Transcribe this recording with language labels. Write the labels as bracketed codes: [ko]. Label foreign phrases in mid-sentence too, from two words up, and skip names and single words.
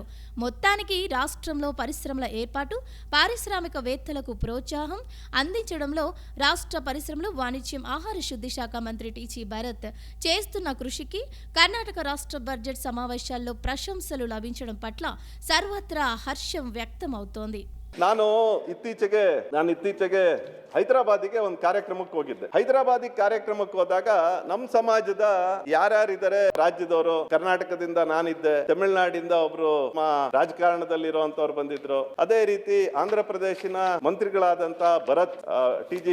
[te] మొత్తానికి రాష్ట్రంలో పరిశ్రమల ఏర్పాటు, పారిశ్రామికవేత్తలకు ప్రోత్సాహం అందించడంలో రాష్ట్ర పరిశ్రమలు, వాణిజ్యం, ఆహార శుద్ధి శాఖ మంత్రి టీజీ భరత్ చేస్తున్న కృషికి కర్ణాటక రాష్ట్ర బడ్జెట్ సమావేశాల్లో ప్రశంసలు లభించడం పట్ల సర్వత్రా హర్షం వ్యక్తమవుతోంది. [kn] ನಾನು ಇತ್ತೀಚೆಗೆ ಹೈದರಾಬಾದಿಗೆ ಒಂದು ಕಾರ್ಯಕ್ರಮಕ್ಕೆ ಹೋಗಿದ್ದೆ. ಹೈದರಾಬಾದಿ ಕಾರ್ಯಕ್ರಮಕ್ಕೆ ಹೋದಾಗ ನಮ್ಮ ಸಮಾಜದ ಯಾರ್ಯಾರಿದ್ದಾರೆ ರಾಜ್ಯದವರು, ಕರ್ನಾಟಕದಿಂದ ನಾನಿದ್ದೆ, ತಮಿಳುನಾಡಿಂದ ಒಬ್ರು ರಾಜಕಾರಣದಲ್ಲಿರುವಂತವ್ರು ಬಂದಿದ್ರು. ಅದೇ ರೀತಿ ಆಂಧ್ರ ಪ್ರದೇಶಿನ ಮಂತ್ರಿಗಳಾದಂತ ಭರತ್, ಟಿ.ಜಿ.